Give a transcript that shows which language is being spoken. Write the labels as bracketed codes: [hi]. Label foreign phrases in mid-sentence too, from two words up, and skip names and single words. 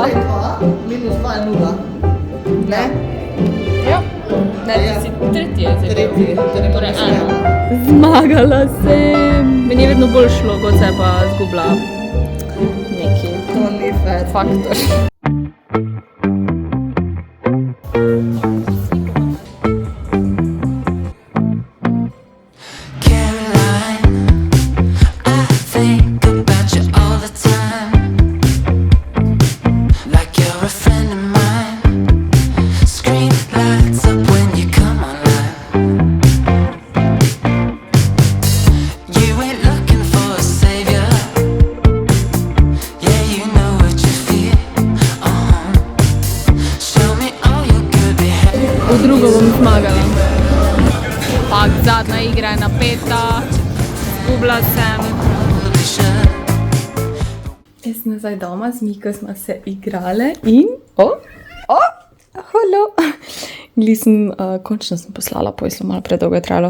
[sl] Minus 2 je 0. Ne? Ja. Ne, ti si tretji jezik. Tretji. Torej eno. Zmagala sem. Meni je vedno bolj šlo, kot se pa zgubila neki To ni fair. faktor. [en] Caroline, I think about you all the time, like you're a friend of mine. Screen lights up when you come online. You ain't looking for a savior. Yeah, you know what you feel. Show me all your good behavior. [sl] V drugo bom zmagala. Pak, zadnja igra je napeta. Zgubila sem. Jaz sem nazaj doma, z Miko smo se igrale in... Halo! Končno sem poslala poislo, malo predolgo je trajalo.